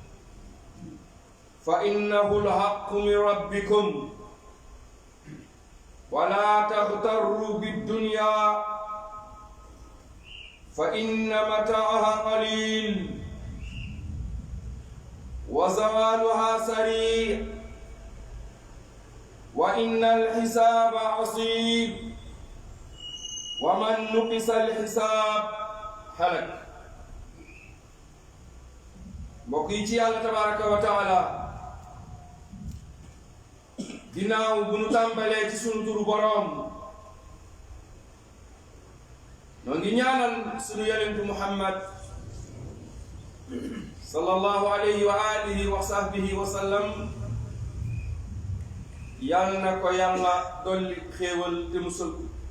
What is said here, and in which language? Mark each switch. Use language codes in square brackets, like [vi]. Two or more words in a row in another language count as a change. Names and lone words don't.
[ar] فإنه الحق من ربكم، ولا تغتروا بالدنيا فإن متاعها قليل وزوالها سريع، وإن الحساب عصيب، ومن نقص الحساب هلك. [wo] mbokk yi ci Yàlla [ar] تبارك وتعالى, [wo] ginnaaw bu nu tàmbalee ci sunu turu boroom, noo ngi ñaanal sunu yonentu Muhammad [ar] صلى الله عليه وعلى آله وصحبه وسلم, [wo] yàlla na ko yàlla dolli xéewal te musal ko.